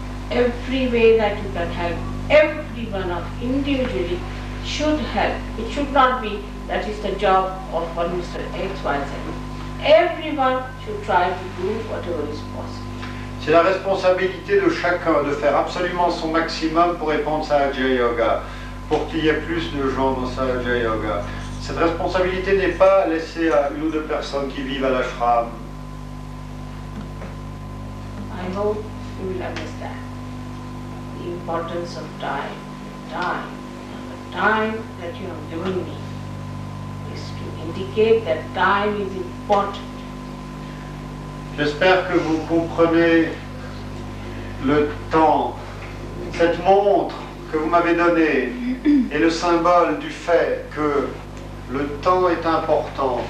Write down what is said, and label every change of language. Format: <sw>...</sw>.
<en>Every way that you can help, every one of individually should help. It should not be that is the job of one Mr. X, Y, Z. Everyone should try to do whatever is possible.</en> <fr>C'est la responsabilité de chacun de faire absolument son maximum pour répondre à Sahaja Yoga, pour qu'il y ait plus de gens dans Sahaja Yoga. Cette responsabilité n'est pas laissée à une ou deux personnes qui vivent à l'ashram.</fr> <en>I hope you will understand the importance of time. The time that you have given me is to indicate that time is important.</en> <fr>J'espère que vous comprenez le temps. Cette montre que vous m'avez donnée est le symbole du fait que le temps est important.</fr>